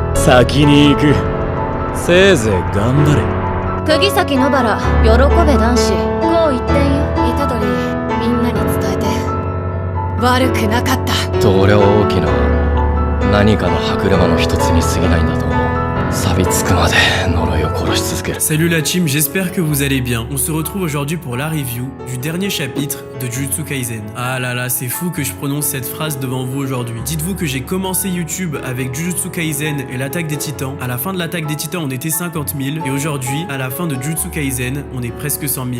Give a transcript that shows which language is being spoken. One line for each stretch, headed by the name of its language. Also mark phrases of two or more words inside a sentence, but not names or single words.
Japanese: 先に行く。せいぜい頑張れ。釘崎野原、喜べ男子。こう言ってんよ。虎杖、みんなに伝えて。悪くなかった。と俺は大きな何かの歯車の一つに過ぎないんだと思う。錆びつくまで呪いを殺し続ける。
French: Salut la team, j'espère que vous allez bien. On se retrouve aujourd'hui pour la review du dernier chapitre de Jujutsu Kaisen. Ah là là, c'est fou que je prononce cette phrase devant vous aujourd'hui. Dites-vous que j'ai commencé YouTube avec Jujutsu Kaisen et l'attaque des titans. À la fin de l'attaque des titans, on était 50 000 et aujourd'hui, à la fin de Jujutsu Kaisen, on est presque 100 000.